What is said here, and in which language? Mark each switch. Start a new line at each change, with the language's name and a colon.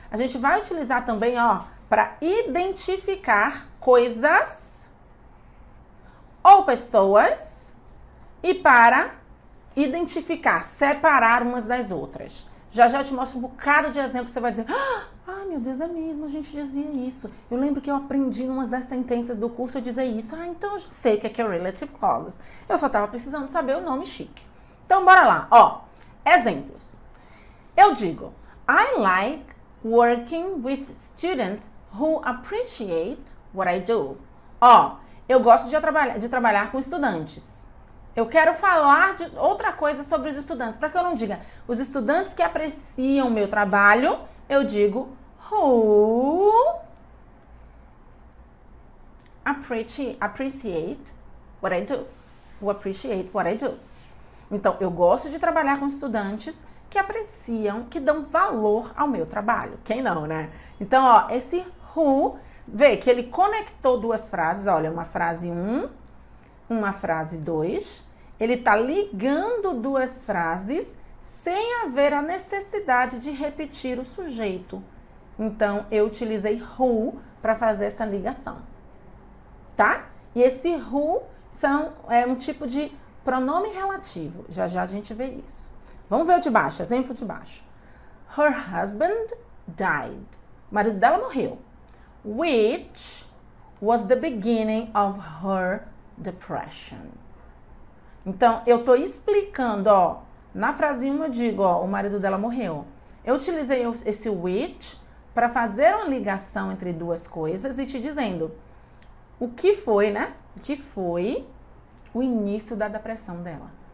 Portuguese: A gente vai utilizar também, ó, para identificar coisas ou pessoas e para identificar, separar umas das outras. Já eu te mostro um bocado de exemplos, você vai dizer, ah, meu Deus, é mesmo, a gente dizia isso. Eu lembro que eu aprendi em umas das sentenças do curso, eu dizia isso. Ah, então eu já sei o que é relative clauses. Eu só estava precisando saber o nome chique. Então, bora lá, ó. Exemplos. Eu digo,
English: I like working with students who appreciate what I do.
Portuguese: Ó, eu gosto de trabalhar com estudantes. Eu quero falar de outra coisa sobre os estudantes. Para que eu não diga os estudantes que apreciam o meu trabalho, eu digo
English: who appreciate what I do. Who appreciate what I do.
Portuguese: Então, eu gosto de trabalhar com estudantes que apreciam, que dão valor ao meu trabalho. Quem não, né? Então, ó, esse who, vê que ele conectou duas frases. Olha, uma frase 1, uma frase 2. Ele tá ligando duas frases sem haver a necessidade de repetir o sujeito. Então, eu utilizei who para fazer essa ligação. Tá? E esse who é um tipo de pronome relativo. Já a gente vê isso. Vamos ver o de baixo, exemplo de baixo.
English: Her husband died.
Portuguese: O marido dela morreu.
English: Which was the beginning of her depression.
Portuguese: Então, eu estou explicando, ó, Na frase 1 eu digo, ó, o marido dela morreu. Eu utilizei esse which para fazer uma ligação entre duas coisas e te dizendo o que foi, né? O que foi o início da depressão dela.